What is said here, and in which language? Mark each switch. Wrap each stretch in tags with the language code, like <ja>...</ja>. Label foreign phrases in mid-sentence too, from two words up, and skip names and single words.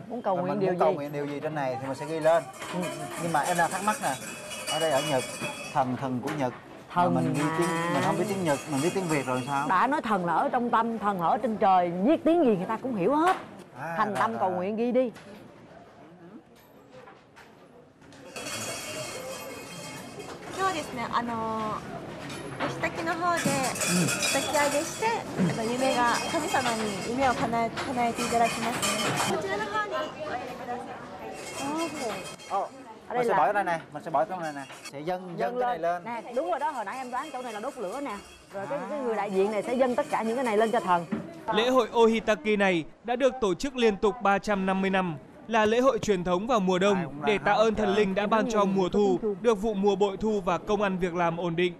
<vi>Muốn cầu nguyện điều gì trên này thì mình sẽ ghi lên. Nhưng mà em đang thắc mắc nè, ở đây ở Nhật, thần của Nhật. Thần mình không biết tiếng Nhật, mình biết tiếng Việt rồi sao? Đã nói thần là ở trong tâm, thần ở trên trời, viết tiếng gì người ta cũng hiểu hết. Thành tâm cầu nguyện ghi đi.</vi> <ja>今日ですね、お先の方で抱き上げして、夢が神様に夢を叶えていただきます。こちらの方にお入りください。</ja> <vi>Ở đây Mình sẽ là bỏ ở đây nè, mình sẽ bỏ cái này nè, sẽ dâng cái này lên. Nè, đúng rồi đó, hồi nãy em đoán chỗ này là đốt lửa nè. Rồi cái người đại diện này sẽ dâng tất cả những cái này lên cho thần. Lễ hội Ohitaki này đã được tổ chức liên tục 350 năm, là lễ hội truyền thống vào mùa đông để tạ ơn thần linh đã ban cho mùa thu, được vụ mùa bội thu và công ăn việc làm ổn định.</vi>